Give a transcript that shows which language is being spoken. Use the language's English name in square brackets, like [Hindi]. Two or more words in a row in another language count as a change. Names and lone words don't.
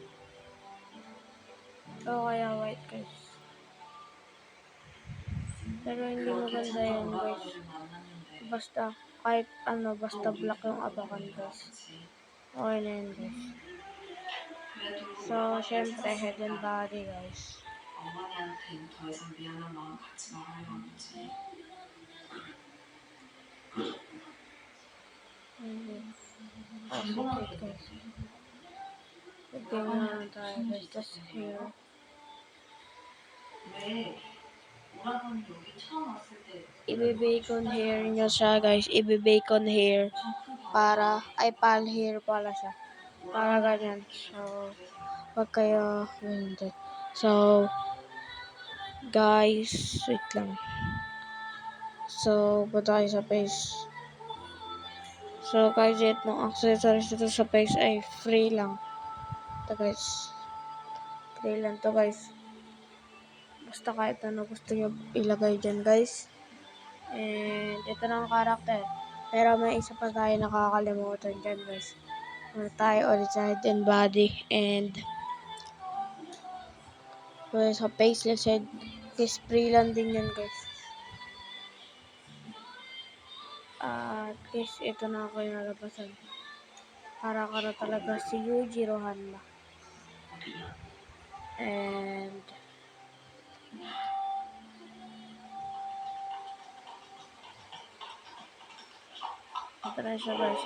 [Filipino] O kaya [English] white guys. [Filipino] Pero hindi maganda yan guys. Basta, kahit basta black yung abakan guys. Okay na yan guys. So, syempre, [English] head and body guys. [Korean] 어머니한텐 더 이상 미안한 마음 갖지 말아요, 아버지. [English] Okay guys. [Filipino] Lagyan na tayo guys. Tapos here. [Korean] 왜 오라버니 여기 처음 왔을 때 [Filipino] Ibe- [English] bacon hair [Filipino] nyo siya guys. Ibe- [English] bacon hair. Pal hair [Filipino] pala siya. Para ganyan. So, wag kayo ganyan. So, guys, wait lang. So, punta tayo sa face. So, guys, itong accessories dito sa face ay free lang. Ito guys. Free lang to guys. Basta kahit ano gusto nyo ilagay dyan guys. And, ito na ang karakter. Pero may isa pa tayo nakakalimutan dyan guys. Tayo ulit sa [English] head and body. [Filipino] And, sa [English] faceless head. [Filipino] Guys, free lang din yan guys. At guys, ito na ako yung nalabasan. Para ka na talaga si Yujiro Hanma. And ito na siya guys.